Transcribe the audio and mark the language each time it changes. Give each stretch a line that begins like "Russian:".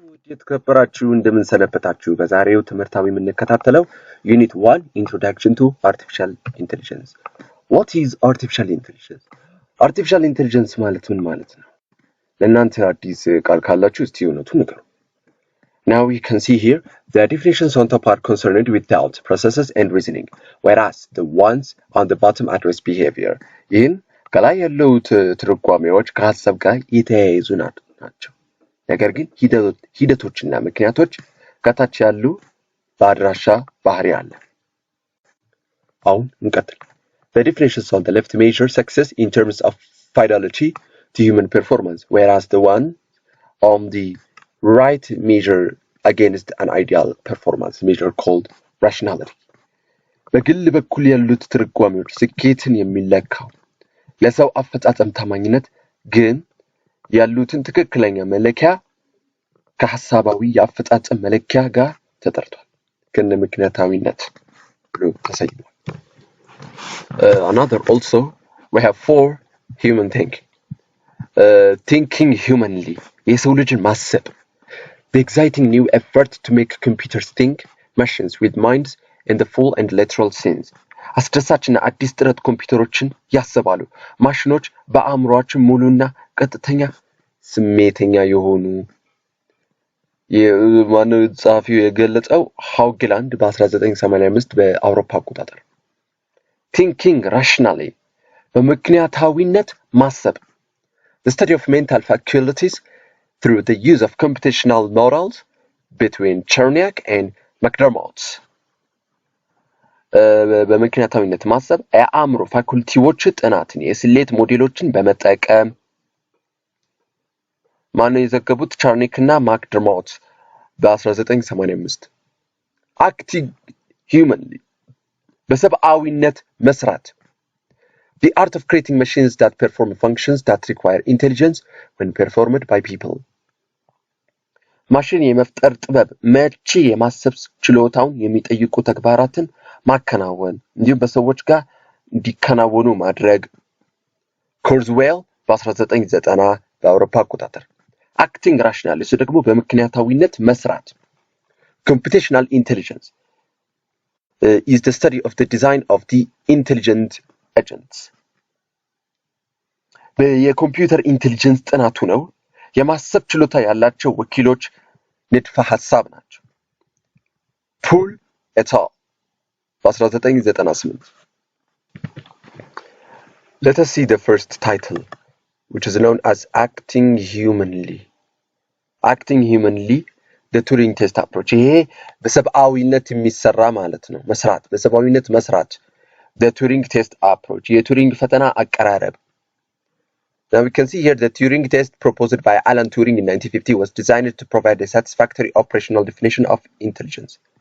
Amharic: የተከበራችሁ እንደምን ሰነበታችሁ በዛሬው ትምህርታዊ የምንከታተለው ዩኒት 1
English: Introduction to Artificial Intelligence. What is Artificial Intelligence?
Amharic: Artificial Intelligence ማለት ምን ማለት ነው? ለእናንተ አዲስ ቃል ካላችሁ እስቲ እውነቱን ንገሩ.
English: Now we can see here the definitions on top are concerned with thought processes and reasoning, whereas the ones on the bottom address behavior.
Amharic: ይህን ከላይ ያሉት ትርጓሜዎች ከሀሳብ ጋር የተያያዙ ናቸው. ነገር ግን ሂደቶችና ምክንያቶች ከታች ያሉ በአድራሻ ባህሪ አለ. አሁን እንቀጥል.
English: The definitions on the left measure success in terms of fidelity to human performance, whereas the one on the right measure against an ideal performance measure called rationality.
Amharic: በግል በኩል ያሉት ትርጓሜዎች ስኬትን የሚለካው ለሰው አፈጻጸም ታማኝነት ግን ያሉትን ትክክለኛ መለኪያ ከሐሳባዊ የአፈጻጸም መለኪያ ጋር ተጠርቷል ከነ ምክንያታዊነት ብሎ ተሰይሟል.
English: Another also we have for human thinking humanly
Amharic: የሰው ልጅን ማሰብ
English: the exciting new effort to make computers think machines with minds in the full and literal sense.
Amharic: አስደሳችና አዲስ ጥረት ኮምፒውተሮችን ያስባሉ ማሽኖች በአእምሮአችን ሙሉና ቀጥተኛ ስሜተኛ የሆኑ የማነው ጻፊው የገለጸው ሃውግላንድ በ1985 በአውሮፓ አቆጣጠር.
English: thinking rationally
Amharic: በምክንያታዊነት ማሰብ
English: the study of mental faculties through the use of computational models between Cherniak and McDermott.
Amharic: በምክንያታዊነት ማሰብ የአእምሮ ፋኩልቲዎች ጥናትን የስሌት ሞዴሎችን በመጠቀም ማነው የዘገቡት ቻርኒክ እና ማክደርሞት በ1985.
English: acting humanly
Amharic: በሰብአዊነት መስራት
English: the art of creating machines that perform functions that require intelligence when performed by people.
Amharic: ማሽን የመፍጠር ጥበብ መቼ የማሰብ ችሎታውን የሚጠይቁ ተግባራትን ማከናወን እንዲሁም በሰዎች ጋር እንዲከናወኑ ማድረግ. ኩርዝዌል በ1990 በአውሮፓ አቆጣጠር.
English: acting rationally
Amharic: እሱ ደግሞ በምክንያታዊነት መስራት.
English: computational intelligence is the study of the design of the intelligent agents.
Amharic: የኮምፒውተር ኢንተለጀንስ ጥናቱ ነው የማሰብ ችሎታ ያላቸው ወኪሎች ንድፈ ሐሳብ ናቸው. ፑል et al. በ1998.
English: Let us see the first title, which is known as acting humanly. acting humanly the Turing test approach.
Amharic: ይሄ በሰብአዊነት የሚሰራ ማለት ነው መስራት በሰብአዊነት መስራት
English: the Turing test approach
Amharic: የቱሪንግ ፈተና አቀራረብ.
English: Now we can see here the Turing test proposed by Alan Turing in 1950 was designed to provide a satisfactory operational definition of intelligence.